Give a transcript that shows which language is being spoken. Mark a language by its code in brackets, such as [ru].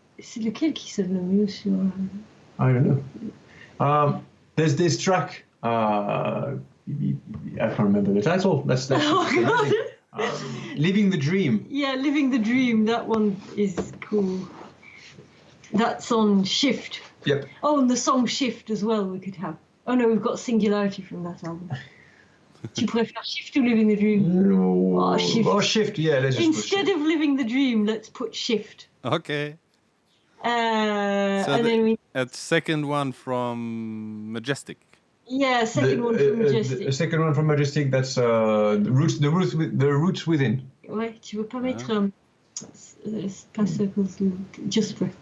[fr] C'est lequel qui sonne le mieux sur? [en] I don't know. There's this track. I can't remember the title. That's God. Living the Dream. Yeah, Living the Dream. That one is cool. That's on Shift. Yep. Oh, and the song Shift as well we could have. Oh no, we've got Singularity from that album. [fr] Tu préfères Shift or Living the Dream? [en] No. Oh, Shift. Oh, Shift, yeah. Let's just Instead of Living the Dream, let's put Shift. Okay. And then a second one from Majestic. Yeah, second one from Majestic. The second one from Majestic, that's the Roots Within. [fr] Ouais, tu veux pas mettre c'est pas ça cause Just Breath.